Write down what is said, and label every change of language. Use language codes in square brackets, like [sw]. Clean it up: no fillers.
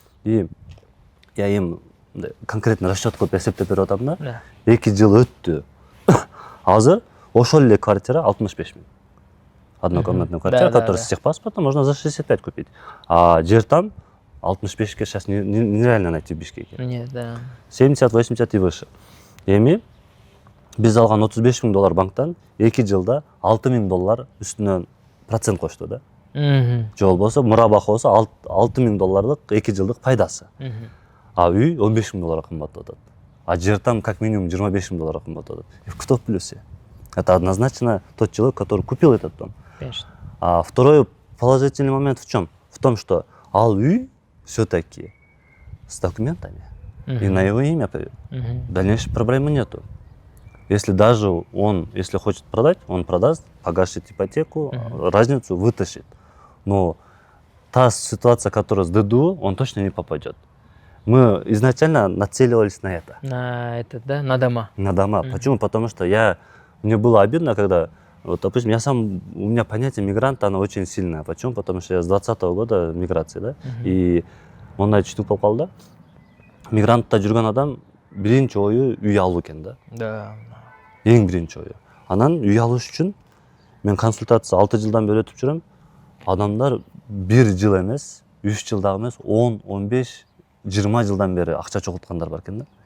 [ru] И я им конкретно [ky] расчет кылып эсептеп берип атам да. 2 жыл өттү. Азыр ошол эле квартира 65 миң. [ru] Однокомнатная квартира, которая с техпаспортом можно за 65 купить. А жер там 65-ке сейчас нереально найти в Бишкеке. Нет, да. 70-80 и выше. [ky] Эми биз алган 35 миң доллар банктан 2 жылда 6 миң доллар үстүнөн процент кошту да. Же болбосо мурабаха болсо 6 миң долларлык 2 жылдык пайдасы. А үй 15 миң долларга кымбаттап атат. А жер там [ru] как минимум [ky] 25 миң долларга кымбаттап атат. [ru] Кто в плюсе? Это однозначно тот человек, который купил этот дом. Конечно. А второй положительный момент в чем? В том, что [ky] ал үй [ru] все-таки с документами и на его имя. Дальнейшей проблемы нету. Если даже если хочет продать, он продаст, погасит ипотеку, разницу вытащит. Но та ситуация, которая с ДДУ, он точно не попадет. Мы изначально нацеливались на это. На это, да? На дома. На дома. Почему? Потому что мне было обидно, когда, вот, допустим, у меня понятие мигранта, оно очень сильное. Почему? Потому что я с 20-го года миграции, да? [ky] И ондай түштүк болуп калды да. Мигрантта жүргөн адам биринчи ою үй алуу экен да. [ru] Да. [ky] Эң биринчи ою. Анан үй алыш үчүн мен консультация 6 жылдан бери өтүп жүрөм. Адамдар 1 жыл эмес, 3 жылдагы эмес, 10, 15, 20 жылдан бери акча чогулткандар бар экен да.